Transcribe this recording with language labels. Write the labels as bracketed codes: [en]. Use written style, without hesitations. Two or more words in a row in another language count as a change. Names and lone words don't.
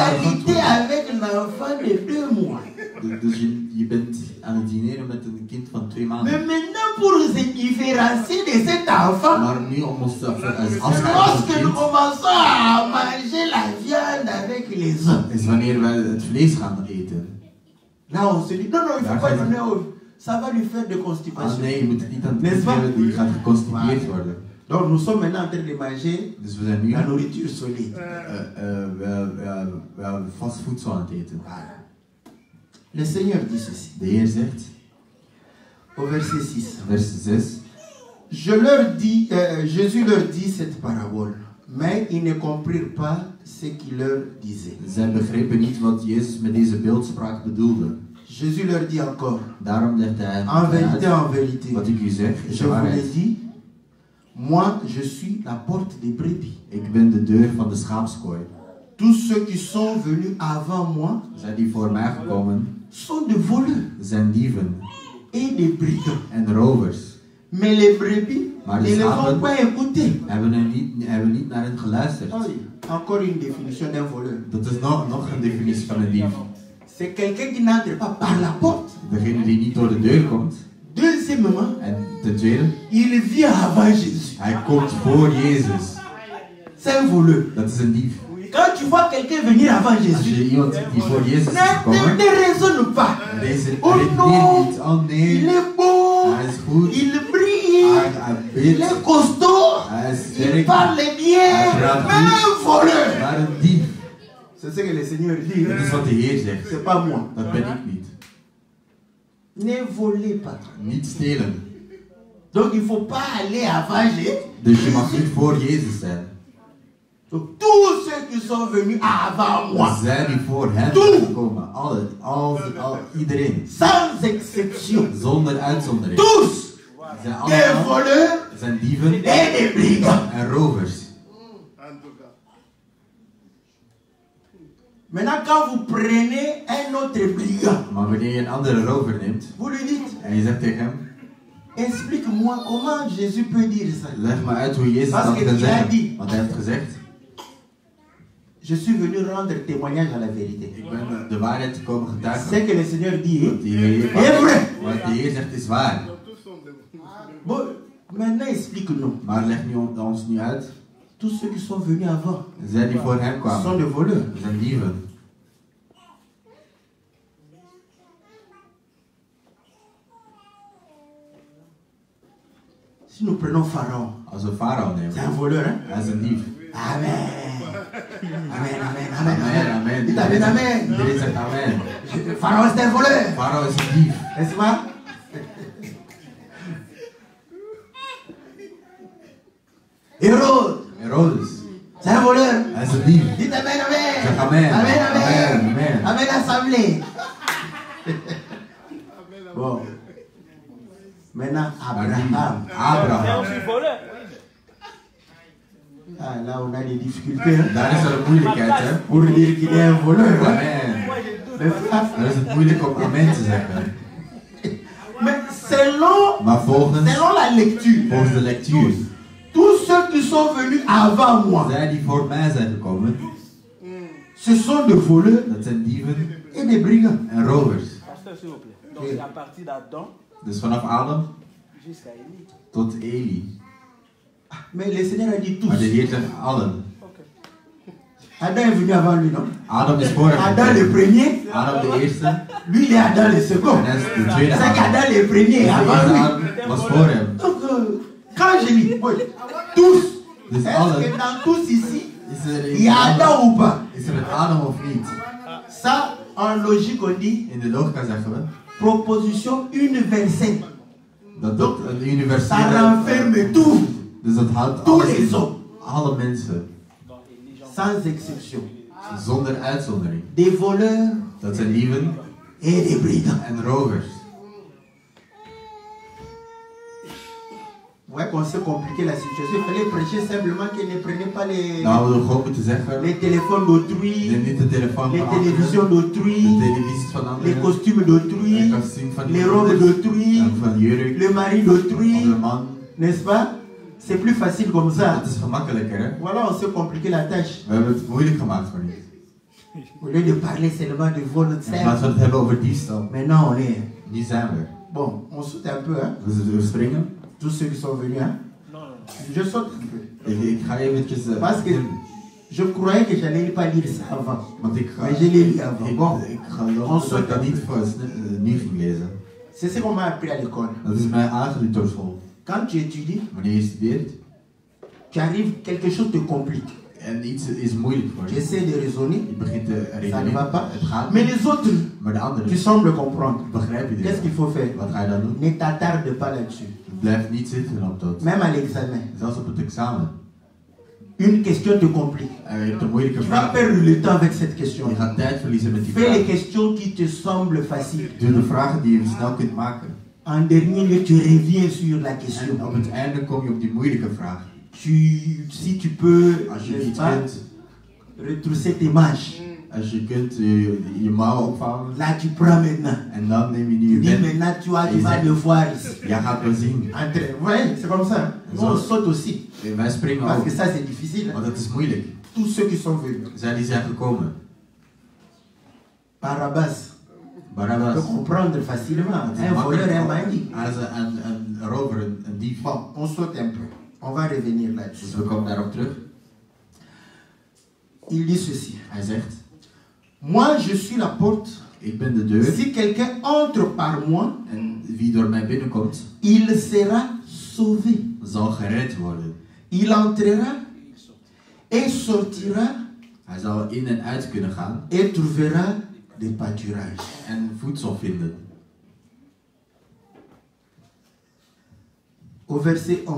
[fr] égalité [nl] worden. [fr] avec l'enfant de 2 mois. [nl] Dus je bent aan het dineren met een kind van 2 [fr] Mais [nl] maanden. [fr] maintenant, pour se différencier de cet enfant, [nl] Maar nu om ons als [fr] c'est [nl] afscheid van [fr] lorsque [nl] het [fr] nous [nl] kind, [fr] commençons à manger la viande avec les hommes. [nl] is wanneer wij het vlees gaan eten. [fr] Là, on se dit, non, non, il ne faut pas donner au... Ça va lui faire de Ah constipation. [nl] nee, je moet het niet aan het [fr] N'est-ce [nl] kind [fr] pas? [nl] geven, die gaat geconstipeerd [fr] Voilà. [nl] worden. [fr] Donc, nous sommes maintenant en train de manger [nl] Dus we zijn nu [fr] la nourriture solide. [nl] we vast voedsel aan het eten. [fr] Voilà. Le Seigneur dit ceci, [nl] De Heer zegt, [fr] au verset 6. [nl] vers 6, [fr] Jésus leur dit cette parabole, mais ils ne comprirent pas ce qu'il leur disait. [nl] zij begrepen niet wat Jezus met deze beeldspraak bedoelde. [fr] Jésus leur dit encore, [nl] Daarom legt hij [fr] en vérité, [nl] uit, [fr] en vérité, [nl] wat ik u zeg is [fr] je [nl] de [fr] vous l'ai [nl] waarheid. [fr] dit, moi je suis la porte des brebis. [nl] Ik ben de deur van de schaapskooi. [fr] Tous ceux qui sont venus avant moi [nl] Zij die voor mij gekomen [fr] sont des voleurs [nl] zijn dieven [fr] et des brigands. [nl] en rovers. [fr] Mais les brebis [nl] Maar [fr] ne [nl] de [fr] les ont [nl] schapen [fr] pas écoutés. [nl] hebben niet naar hen geluisterd. [fr] Oh, encore une définition d'un voleur. [nl] Dat is nog een definitie van een dief. [fr] C'est quelqu'un qui n'entre pas par la porte. [nl] Degene die niet door de deur komt. [fr] Deuxièmement, [nl] En ten tweede, [fr] il vient avant Jésus. [nl] hij komt voor Jezus. [fr] C'est un voleur. [nl] Dat is een dief. [fr] Quand tu vois quelqu'un venir avant [nl] Als [fr] Jésus, [nl] je iemand ziet die voor Jezus is gekomen, [fr] ne raisonne pas. [nl] deze [fr] Oh [nl] redeneert [fr] non, [nl] niet. Oh nee, [fr] il est beau, [nl] hij is goed. [fr] il brille, [nl] Hij [fr] il [nl] bidt. [fr] est costaud, [nl] Hij is [fr] il [nl] sterk. [fr] parle bien, [nl] Hij praat [fr] mais un [nl] goed. [fr] voleur. [nl] Maar een dief. [fr] C'est ce que le Seigneur dit. [nl] Dat is wat de Heer zegt. [fr] C'est pas moi. [nl] Dat ben ik niet. [fr] Ne volez pas. [nl] Niet stelen. [fr] Donc il ne faut pas aller avant Jésus. [nl] Dus je mag niet voor Jezus zijn. [fr] Donc tous ceux qui sont venus avant moi, [nl] Zij die voor hem Toe. zijn gekomen. Iedereen. [fr] sans exception, [nl] Zonder uitzondering. [fr] tous [nl] Zijn [fr] des [nl] allemaal [fr] voleurs [nl] zijn dieven [fr] et des brigands. [nl] en rovers. [fr] Maintenant, quand vous prenez un autre brigand, [nl] Maar wanneer je een andere rover neemt [fr] vous lui dites, [nl] en je zegt tegen hem, [fr] explique-moi comment Jésus peut dire ça. [nl] leg maar uit hoe Jezus dat [fr] Parce [nl] kan [fr] qu'il a dit. [nl] zeggen. Want hij heeft gezegd, [fr] Je suis venu rendre témoignage à la vérité. [nl] ik ben de waarheid te komen [fr] Ce [nl] getuigen. [fr] que le Seigneur dit, [nl] Wat de Heer, [fr] est vrai. [nl] wat de Heer zegt is waar. [fr] Bon, maintenant explique-nous. [nl] Maar leg nu ons nu uit. [fr] Tous ceux qui sont venus avant [nl] Zij die voor hem [fr] sont [nl] kwamen, [fr] des voleurs. [nl] zijn dieven. [fr] Si nous prenons Pharaon, [nl] Als we Farao [fr] c'est [nl] nemen, [fr] un voleur, hein? [nl] hij is een dief. [fr] Amen. Amen, amen, amen, [nl] Amen, [fr] amen. [nl] amen. [fr] Dites amen, amen. [nl] Iedereen zegt amen. [fr] Pharaon, c'est un voleur. [nl] Farao is een dief. [fr] N'est-ce pas? Hérode, [nl] Herodes, [fr] c'est un voleur. [nl] hij is een dief. [fr] Dites amen, amen. [nl] Zeg amen. [fr] Amen, amen. [nl] Amen, amen. [fr] Amen, assemblée. Bon. Maintenant, Abraham. [nl] Abraham. [fr] Ah, là, on a des difficultés. Hein? [nl] Daar is er een moeilijkheid, hè? [fr] Pour dire qu'il est un voleur. Hein? Amen. N'est-ce pas? [nl] Dan is het moeilijk om amen te zeggen. [fr] Mais selon [nl] Maar volgens [fr] la lecture, [nl] de lectuur, [fr] tous ceux qui sont venus avant moi, [nl] zij die voor mij zijn gekomen, [fr] ce sont des voleurs [nl] dat zijn dieven [fr] et des brigands. [nl] en rovers. [fr] Pasteur, s'il vous plaît. Donc, c'est à partir d'Adam [nl] Dus vanaf Adam [fr] jusqu'à Élie. [nl] tot Eli. [fr] Mais le Seigneur a dit tous. [nl] Maar de Heer zegt allen. [fr] Adam est venu avant lui, non? [nl] Adam is voor hem [fr] Adam le [nl] gekomen. [fr] premier, [nl] Adam de eerste [fr] lui il est Adam le second. [nl] en hij is de tweede [fr] C'est [nl] Adam. [fr] qu'Adam le premier [nl] Dus [fr] est [nl] de [fr] avant [nl] eerste [fr] lui. [nl] Adam was voor hem. [fr] Donc, quand je lis, oui, tous [nl] Dus [fr] Est-ce [nl] allen, [fr] que dans tous ici, [nl] is er [fr] il y a Adam ou pas? [nl] een Adam of niet? [fr] Ça, en logique, on dit [nl] In de logica zeggen we [fr] proposition universelle. [nl] dat dat een [fr] Ça [nl] universele... [fr] renferme tout, [nl] Dus dat houdt [fr] tous [nl] alles [fr] les [nl] in. [fr] hommes, [nl] Alle mensen, [fr] sans exception. [nl] zonder uitzondering. [fr] Des voleurs [nl] Dat zijn dieven [fr] et des brigands. [nl] en rovers. [fr] Vous voyez qu'on s'est compliqué la situation. Il fallait prêcher simplement qu'ils ne prenaient pas [nl] Nou, we hadden gewoon moeten zeggen, [fr] les téléphones d'autrui, [nl] neem niet de telefoon [fr] les [nl] van anderen, [fr] télévisions [nl] de [fr] d'autrui, [nl] televisies van [fr] les [nl] anderen, [fr] costumes [nl] de [fr] d'autrui, [nl] kostuum van [fr] les robes [nl] iemand, [fr] d'autrui, [nl] van jurk, [fr] le mari [nl] of [fr] d'autrui, [nl] de man. [fr] n'est-ce pas? C'est plus facile comme ça. [nl] Dat is gemakkelijker, hè? [fr] Voilà, on s'est compliqué la tâche. [nl] We hebben het moeilijk gemaakt voor niet. [fr] Au lieu de parler seulement de vol de [nl] In plaats [fr] serre, [nl] van het hebben over diefstal. [fr] maintenant on est. [nl] Die zijn we. [fr] Bon, on saute un peu, hein? [nl] We springen. [fr] Tous ceux qui sont venus, hein? Non, non, non. Je saute un peu. [nl] Ik ga eventjes... [fr] Parce que je croyais que j'allais pas lire ça avant. [nl] Want ik ga... [fr] Mais je l'ai lu avant. Bon, [nl] Ik geloof dat ik dat niet voor nu ging lezen. [fr] c'est ce qu'on m'a appris à l'école. [nl] Dat is mij aangeleerd door school. [fr] Quand tu étudies, [nl] Wanneer je studeert [fr] tu arrives, quelque chose te complique. [nl] en iets is moeilijk voor [fr] Tu [nl] je. [fr] essaies de raisonner, [nl] Je begint te [fr] ça ne [nl] redeneren. [fr] va pas. [nl] Het gaat [fr] Mais [nl] niet. [fr] les autres, [nl] Maar de anderen, [fr] tu sembles comprendre. [nl] begrijp je [fr] Qu'est-ce [nl] dit? [fr] qu'il faut faire? [nl] Wat ga je dan doen? [fr] Ne t'attarde pas là-dessus. [nl] Blijf niet zitten op dat. [fr] Même à l'examen. [nl] Zelfs op het examen. [fr] Une question te complique. [nl] En je hebt een moeilijke [fr] Tu vas [nl] vraag. [fr] perdre le temps avec cette question. [nl] Je gaat tijd verliezen met die [fr] Fais les [nl] vraag. [fr] questions qui te semblent faciles. [nl] Doe de vragen die je snel kunt maken. [fr] En dernier lieu, tu reviens sur la [nl] En [fr] question. [nl] op het einde kom je op die moeilijke vraag. [fr] Si tu peux, [nl] Als je [fr] n'est-ce [nl] iets [fr] pas, [nl] kunt, [fr] retrousser tes manches. [nl] als je kunt je mouwen opvouwen. [fr] Là, tu prends maintenant. [nl] En dan neem je nu [fr] Tu [nl] je [fr] dis [nl] pen. [fr] maintenant, tu vas le voir ici. [nl] Jij gaat wel zien. [fr] Entre. Vous voyez, c'est comme ça. Nous, on saute aussi. [nl] En wij springen [fr] Parce [nl] ook. [fr] que ça, c'est difficile. [nl] Want het is moeilijk. [fr] Tous ceux qui sont venus. [nl] Zij die zijn gekomen. [fr] Barabbas. On [nl] Barabbas. [fr] peut comprendre facilement. [nl] Het is [fr] Un voleur, [nl] makkelijk. [fr] un bandit. [nl] Hij is een rover, een dief. [fr] Bon, on saute un peu. On va revenir là-dessus. [nl] Dus we komen daarop terug. [fr] Il dit ceci. [nl] Hij zegt, [fr] Moi, je suis la porte. [nl] ik ben de deur. [fr] Si quelqu'un entre par moi, [nl] En wie door mij binnenkomt, [fr] il sera sauvé. [nl] zal gered worden. [fr] Il entrera et sortira [nl] Hij zal in en uit kunnen gaan [fr] et trouvera des pâturages. [nl] en voedsel vinden. [fr] Au verset 1,